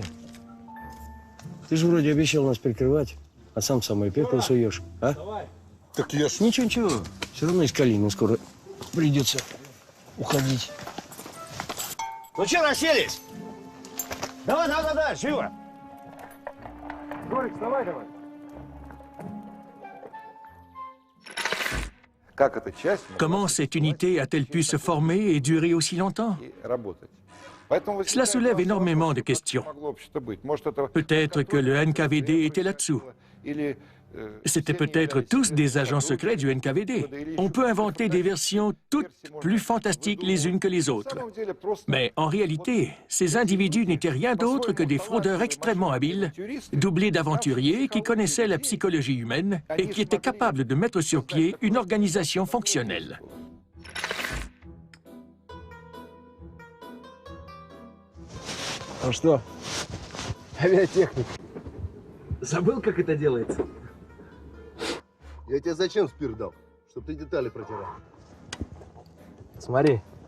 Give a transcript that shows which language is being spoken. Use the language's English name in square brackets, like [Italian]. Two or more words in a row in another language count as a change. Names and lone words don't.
[Russian] Ты же вроде обещал нас прикрывать, а сам в самое пекло суешь, а? Давай. Так я ж... Ничего. Все равно из Калины скоро придется уходить. Ну что, расселись? Давай, живо! Жорик, вставай давай. [French] Comment cette unité a-t-elle pu se former et durer aussi longtemps? Cela soulève énormément de questions. Peut-être que le NKVD était là-dessous. C'étaient peut-être tous des agents secrets du NKVD. On peut inventer des versions toutes plus fantastiques les unes que les autres. Mais en réalité, ces individus n'étaient rien d'autre que des fraudeurs extrêmement habiles, doublés d'aventuriers qui connaissaient la psychologie humaine et qui étaient capables de mettre sur pied une organisation fonctionnelle. [Russian] Ну что, авиатехник, забыл, как это делается? Я тебе зачем спирт дал? Чтоб ты детали протирал. Смотри.